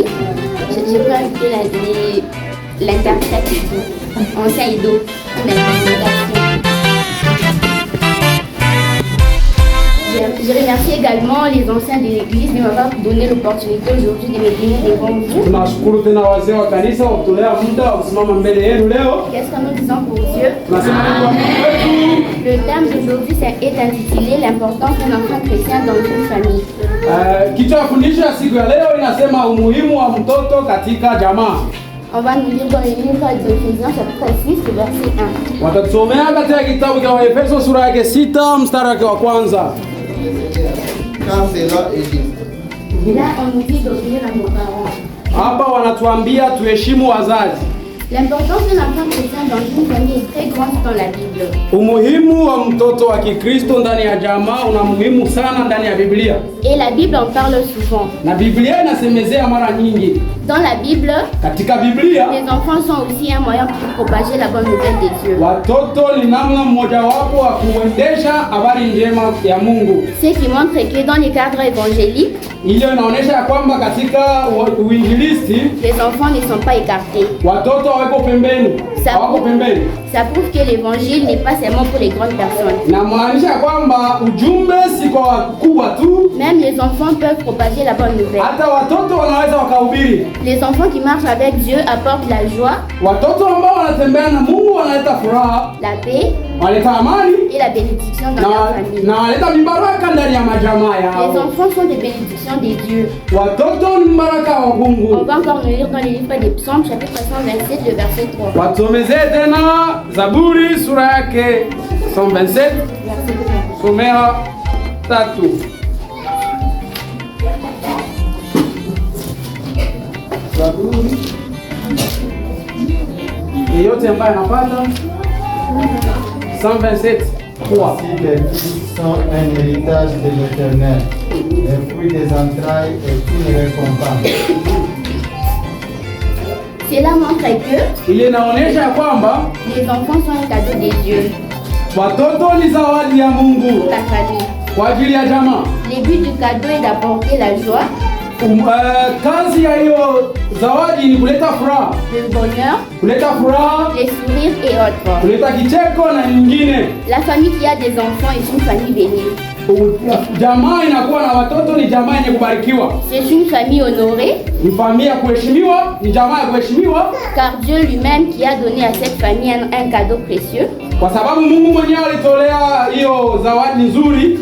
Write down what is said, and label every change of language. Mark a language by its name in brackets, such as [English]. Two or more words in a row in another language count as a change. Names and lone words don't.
[French] Je peux inviter l'interprète Ido. On sait Ido. Je remercie également les anciens de l'église de m'avoir donné l'opportunité aujourd'hui de me tenir devant vous. [Swahili] Tunashukuru tena wazee wa kanisa kwa kutolea muda wa kusimama mbele yenu leo. [French] Qu'est-ce que nous disons pour Dieu? [Swahili] Tunasema ni kwa Mungu wetu. [French] Le thème d'aujourd'hui est intitulé l'importance d'un enfant chrétien dans une famille. [Swahili] Kichwa ya fundisho ya siku ya leo inasema umuhimu wa mtoto katika jamaa. [French] On va nous lire dans le livre d'Éphésiens chapitre 6 verset 1. [Swahili] Watatusomea katika kitabu cha Waefeso sura yake 6 mstari wake wa kwanza. [French] Car cela est dit. Là, on nous dit d'obéir à nos parents. [Swahili] Hapa wanatuambia tuheshimu wazazi. [French] L'importance d'un enfant chrétien dans une famille est très grande dans la Bible. [Swahili] Umuhimu wa mtoto wa Kikristo ndani ya jamaa una muhimu sana ndani ya Biblia. [French] Et la Bible en parle souvent. [Swahili] Na Biblia inasemezea mara nyingi. [French] Dans la Bible, [Swahili] katika Biblia, [French] les enfants sont aussi un moyen pour propager la bonne nouvelle de Dieu. [Swahili] Watoto ni namna mmojawapo wa kuendesha habari njema ya Mungu. [French] Ce qui montre que dans les cadres évangéliques, [Swahili] Ile inaonyesha ya kwamba katika uinjilisti [French] les enfants ne sont pas écartés. [Swahili] Watoto hawako pembeni. Hawako pembeni. [French] Ça prouve que l'évangile n'est pas seulement pour les grandes personnes. [Swahili] Na maanisha kwamba ujumbe si kwa wakubwa tu. [French] Même les enfants peuvent propager la bonne nouvelle. [Swahili] Hata watoto wanaweza wakahubiri. [French] Les enfants qui marchent avec Dieu apportent la joie. [Swahili] Watoto ambao wanatembea na Mungu wanaleta furaha, [French] la paix, [Swahili] wanaleta amani [French] et la bénédiction dans la famille. [Swahili] Na wanaleta mibaraka ndani ya majamaa yao. [French] Les enfants sont des bénédictions de Dieu. [Swahili] Watoto ni mbaraka wa Mungu. [French] On va encore nous lire dans le livre des Psaumes, chapitre 127, le verset 3. [Swahili] Watusomezee tena Zaburi sura yake 127 somea 3. Zaburi yeyote ambaye anapata 127 3. [French] Si les fils sont un héritage de l'Éternel, les fruits des entrailles est une récompense. Cela montre que [Swahili] ile inaonyesha ya kwamba [French] les enfants sont un cadeau de Dieu. [Swahili] Watoto ni zawadi ya Mungu [French] La famille. [Swahili] Kwa ajili ya jamaa. [French] Le but du cadeau est d'apporter la joie. [Swahili] Kazi ya hiyo zawadi ni kuleta furaha. [French] Le bonheur. [Swahili] Kuleta furaha. [French] Les sourires et autres. [Swahili] Kuleta kicheko na nyingine. [French] La famille qui a des enfants est une famille bénie. [Swahili] Jamaa inakuwa na watoto ni jamaa yenye kubarikiwa. [French] C'est une famille honorée. [Swahili] Ni familia ya kuheshimiwa, ni jamaa ya kuheshimiwa. [French] Car Dieu lui-même qui a donné à cette famille un cadeau précieux. [Swahili] Kwa sababu Mungu mwenyewe alitolea hiyo zawadi nzuri.